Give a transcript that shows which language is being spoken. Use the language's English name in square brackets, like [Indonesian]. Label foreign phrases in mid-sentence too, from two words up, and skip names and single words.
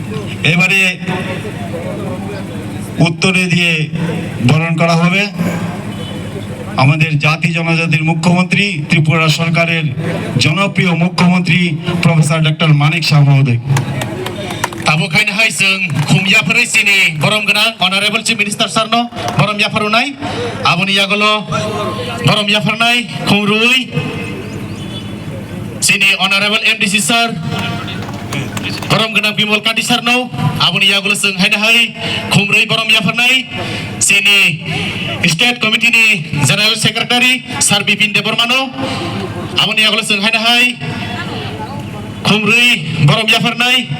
[Bangla] এবারে উত্তরে দিয়ে বরণ করা হবে। আমাদের জাতি জনজাতির মুখ্যমন্ত্রী, ত্রিপুরা সরকারের জনপ্রিয় মুখ্যমন্ত্রী প্রফেসর ডক্টর মানিক শাহ মহোদয়। [Kok Borok] Tabo kain hai sung khumya pharai sini borom gana [English] honorable chief minister [Kok Borok] sarno borom ya pharunai aboni yagolo borom ya pharnai khumrui sini [English] honorable MDC sir [Kok Borok] borom gana bimol kadi sarno aboni yagolo sung hai hai khumrui borom ya pharnai sini [English] state committee [Kok Borok] ni [English] general secretary sir [Kok Borok] bipin debormano aboni yagolo sung hai khumrui borom ya pharnai